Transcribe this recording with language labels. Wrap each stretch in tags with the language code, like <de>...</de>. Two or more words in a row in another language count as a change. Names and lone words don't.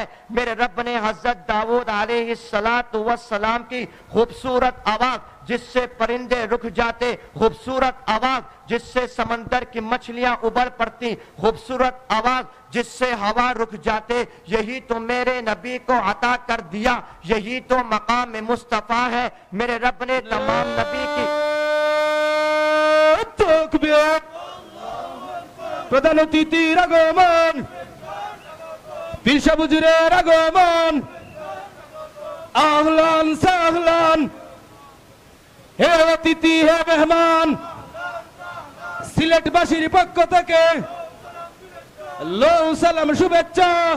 <ur>میرے رب نے حضرت داؤد علیہ السلام کی خوبصورت آواز جس سے پرندے رک جاتے, خوبصورت آواز جس سے سمندر کی مچھلیاں ابل پڑتی, خوبصورت آواز جس سے ہوا رک جاتے, یہی تو میرے نبی کو عطا کر دیا. یہی تو مقام مصطفیٰ ہے. میرے رب نے تمام نبی کی</ur> <bn>প্রধান অতিথির আগমন, পীর সাহেব হুজুরের আগমন,</bn> <ar>أهلا وسهلا,</ar> <bn>হে অতিথি হে মেহমান, সিলেটবাসীর পক্ষ থেকে লৌ সালাম শুভেচ্ছা.</bn>